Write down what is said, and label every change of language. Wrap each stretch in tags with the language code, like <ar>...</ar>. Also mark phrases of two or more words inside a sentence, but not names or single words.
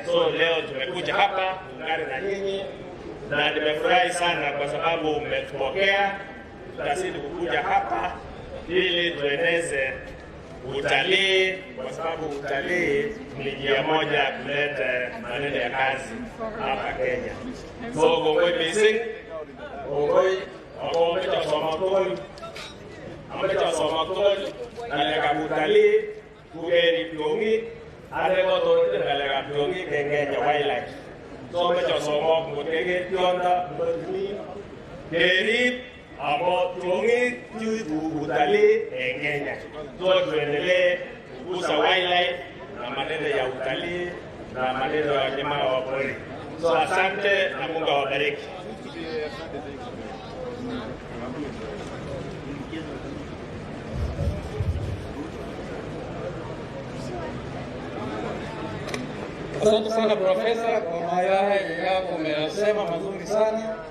<sw>So leo tumekuja hapa tuungane na nyinyi, na nimefurahi sana kwa sababu mmetupokea. Tutazidi kukuja hapa ili tueneze utalii, kwa sababu utalii ni njia moja kuleta maneno ya kazi hapa Kenya.</sw> <kln>So gongoi mising, gongoi amecha somakol nalega utalii kugeri piongi arego to nalega piongi Kenya wildlife. So amecha somok mutege pionda mutni geri amo piongi</kln> <sw>juu utalii</sw> <kln>Kenya.</kln> <sw>So tuendelee kukuza wildlife na maneno ya utalii na maneno ya wanyama wa pori. So asante na Mungu awabariki. Asante sana Profesa kwa mayai yako umeyasema mazuri sana.</sw>